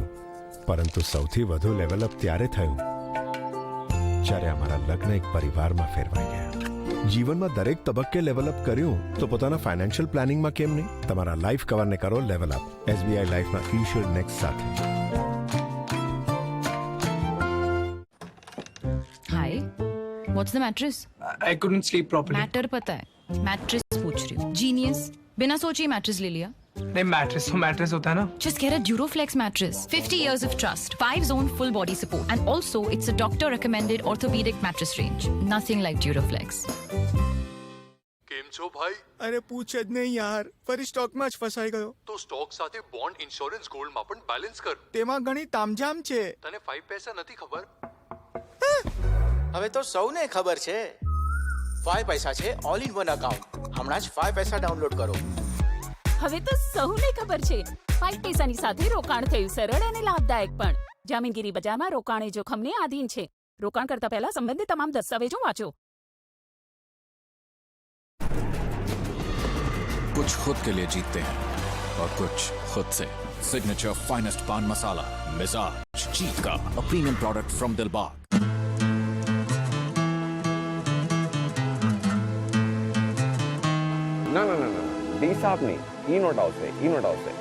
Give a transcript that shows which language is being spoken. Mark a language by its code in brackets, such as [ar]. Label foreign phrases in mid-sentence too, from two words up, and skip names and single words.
[gu] પરંતુ સૌથી વધુ લેવલઅપ ત્યારે થયું જ્યારે અમારા લગ્ન એક પરિવારમાં ફેરવાઈ ગયા. જીવનમાં દરેક તબક્કે લેવલઅપ કર્યું તો પોતાના ફાઇનાન્શિયલ પ્લાનિંગમાં કેમ નહીં? તમારા લાઈફ કવરને કરો લેવલઅપ SBI લાઈફના ઇન્શ્યોર્ડ નેક્સ્ટ સાથે. [hi] हाय, [en] what's the mattress? I couldn't sleep properly. [hi] मैटर पता है, मैट्रेस पूछ रही हूँ. जीनियस, बिना सोचे ही मैट्रेस ले लिया. नहीं, मैट्रेस तो मैट्रेस होता है ना. [en] Just get a Duroflex mattress. 50 years of trust, 5-zone full body support, and also it's a doctor recommended orthopedic mattress range. Nothing like Duroflex. [gu] કેમ છો ભાઈ? અરે પૂછ જ નહીં યાર, ફરી સ્ટોકમાં જ ફસાઈ ગયો. તો સ્ટોક સાથે બોન્ડ ઇન્સ્યોરન્સ ગોલ્ડમાં પણ બેલેન્સ કર. તેમાં ઘણી તામઝામ છે. તને 5 પૈસા નથી ખબર? હવે તો સૌને ખબર છે. 5 પૈસા છે [en] all in one account. [gu] હમણાં જ 5 પૈસા ડાઉનલોડ કરો. હવે તો સૌને ખબર છે 5 પૈસાની સાથે રોકાણ થયું સરળ અને લાભદાયક પણ. જામીનગીરી બજારમાં રોકાણ એ જોખમને આધીન છે. રોકાણ કરતા પહેલા સંબંધિત તમામ દસ્તાવેજો વાંચો. [hi] कुछ खुद के लिए जीतते हैं और कुछ खुद से. सिग्नेचर फाइनेस्ट पान मसाला मिजाज जीत का, [en] a premium product from [hi] दिलबाग. ना ना ना ना डी साहब नहीं, ई नोट हाउस है.